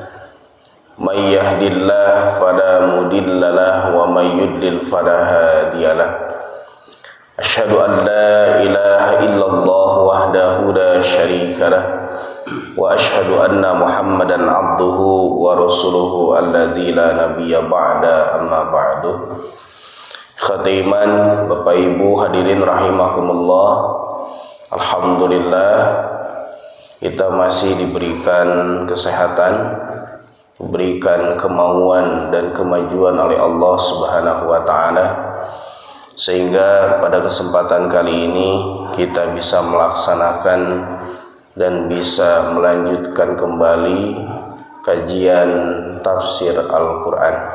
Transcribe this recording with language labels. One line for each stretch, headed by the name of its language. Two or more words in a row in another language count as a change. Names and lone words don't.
Arabic: من يهده الله فلا مضل له ومن يضلل فلا هادي له. أشهد أن لا إله إلا الله وحده لا شريك له وأشهد أن محمدا عبده ورسوله الذي لا نبي بعده أما بعد.
Indonesian: Khatiman, Bapak Ibu hadirin rahimakumullah. Alhamdulillah kita masih diberikan kesehatan, diberikan kemauan dan kemajuan oleh Allah
Arabic: سبحانه وتعالى,
Indonesian: sehingga pada kesempatan kali ini kita bisa melaksanakan dan bisa melanjutkan kembali kajian tafsir Al-Quran.